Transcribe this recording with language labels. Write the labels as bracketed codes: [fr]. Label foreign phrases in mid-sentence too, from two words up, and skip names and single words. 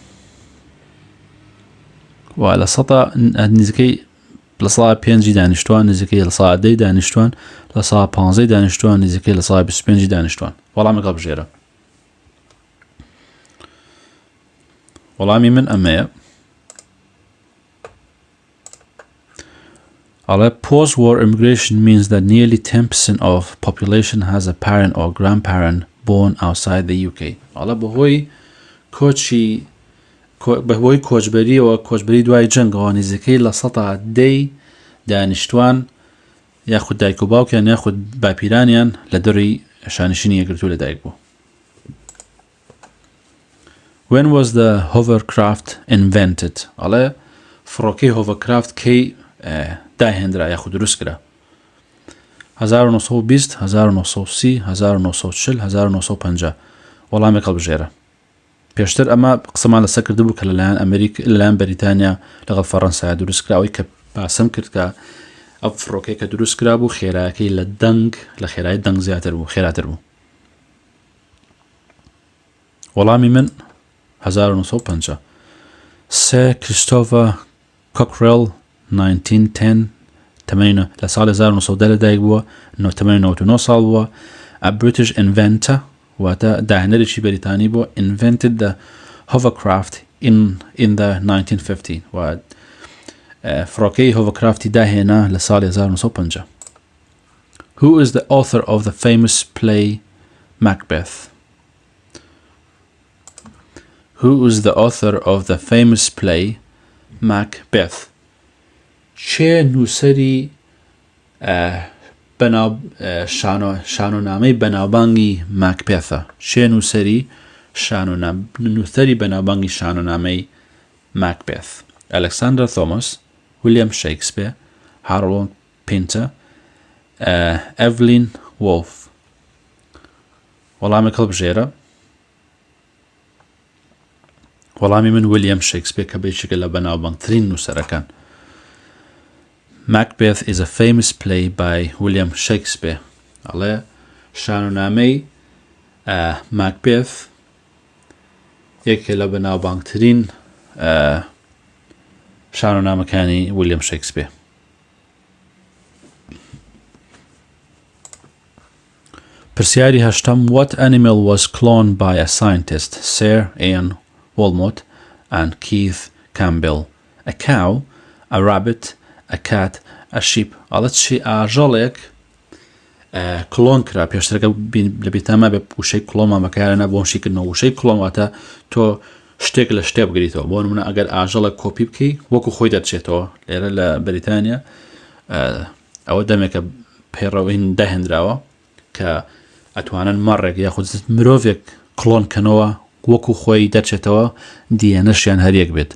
[ckb] و لە سەدا نزیکەی لە ساڵ 5 دانیشتوان نزیکەی لە ساڵ 10 دانیشتوان لە ساڵ 15 دانیشتوان نزیکەی لە ساڵ 25 دانیشتوان. وەڵامێک هەڵبژێرە. وەڵامی من ئەمەیە. [en] ئەڵێ post-war immigration means that nearly 10% of population has a parent or grandparent born outside the UK. [ckb] ئەڵێ بەهۆی کۆچبەریەوە کۆچبەری دوای جەنگەوە نزیکەی لە سەدا 10 دانیشتوان یاخود دایک و باوکیان یاخود باپیرانیان لە دەڕی شانشینی یەکگرتوو لەدایک بوو. [en] When was the hovercraft invented? [ckb] ئەڵێ فڕۆکەی hovercraft کەی داهێنرا یاخود دروست کرا؟ 1920 1930 1940 1950. وەڵامێک هەڵبژێرە. پێشتر ئەمە قسەمان لەسەر کردبوو کە لەلایەن ئەمریکا لەلایەن بەریتانیا لەگەڵ فەڕەنسا دروست کراوەی کە باسم کرد کە ئەو فڕۆکەی کە دروست کرا بوو خێرایەکەی لە دەنگ لە خێرایی دەنگ زیاتر بوو خێراتر بوو. وەڵامی من 1950. سێ کریستۆفە کۆکڕێل 1910 لە ساڵی 1910 لەدایک بووە 99 ساڵ بووە. [en] A British inventor [ckb] واتە داهێنەرێکی بەریتانی بووە [en] invented the hovercraft in the 1950 [ckb] و فڕۆکەی hovercrafتی داهێنا لە ساڵی 1950. [en] Who is the author of the famous play Macbeth? Who is the author of the famous play Macbeth? [ckb] چێ نووسەری شانۆنامەی بەناوبانگی ماکبێثە؟ چێ نووسەری بەناوبانگی شانۆنامەی ماکبێث؟ ئەلەکساندەر تۆماس، ویلیام شێکسپیر، هارۆڵد پینتە، ئەڤلین وۆلف. وەڵامێک هەڵبژێرە. وەڵامی من ویلیام شێکسپیر کە بەیەکێکە لە بەناوبانگترین نووسەرەکان. [en] Macbeth is a famous play by William Shakespeare. [ckb] ئەڵێ شانۆنامەی Macbeth یەکێک لە بەناوبانگترین شانۆنامەکانی ویلیام شێکسپیر. پرسیاری هەشتم. [en] What animal was cloned by a scientist, Sir Ian Walmot and Keith Campbell? A cow, a rabbit, a cat, a sheep. [ckb] ئەڵێ چی ئاژەڵێک کلۆن کرا پێشترەکە لە بیرتانیا بە وشەی کلۆنمان بەکارهێنا بۆ شیکردنەوە. وشەی کلۆن واتە تۆ شتێک لە شتێ بگریتەوە. بۆ نمونە ئەگەر ئاژەڵێک کۆپی بکەی وەکو خۆی دەچێتەوە. لێرە لە بەریتانیا ئەوە دەمێکە پەیڕەوەین داهێنراوە کە ئەتوانن مەڕێک یاخود مرۆڤێک کلۆن کەنەوە وەکو خۆی دەچێتەوە دیێنەشیان هەریەک بێت.